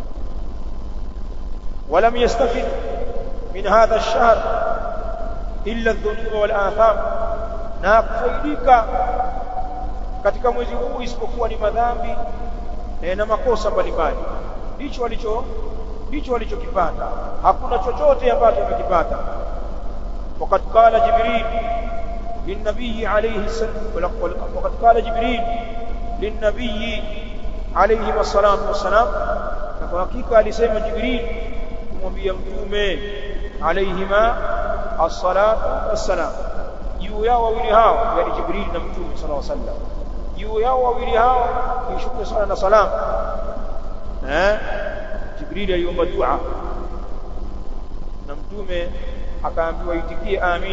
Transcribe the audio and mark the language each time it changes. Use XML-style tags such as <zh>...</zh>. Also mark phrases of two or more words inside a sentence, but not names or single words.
<ar>ولم يستفد من هذا الشهر إلا الذنوب والآثام,</ar> <sw>na kufaidika katika mwezi huu isipokuwa ni madhambi na makosa mbalimbali. Ndicho walichokipata, hakuna chochote ambacho wamekipata.</sw> <ar>وقد قال جبريل للنبي عليه السلام وقد قال جبريل للنبي عليه الصلاة والسلام,</ar> <sw>na kwa hakika alisema Jibril kumwambia mtume</sw> <ar>عليهما الصلاة والسلام,</ar> <sw>juu yao wawili hao, yani Jibril na mtume</sw> <ar>صلى الله عليه وسلم,</ar> <sw>juu yao wawili hao ishuke sala na salam. Jibril aliomba dua na mtume akaambiwa itikie amin.</sw>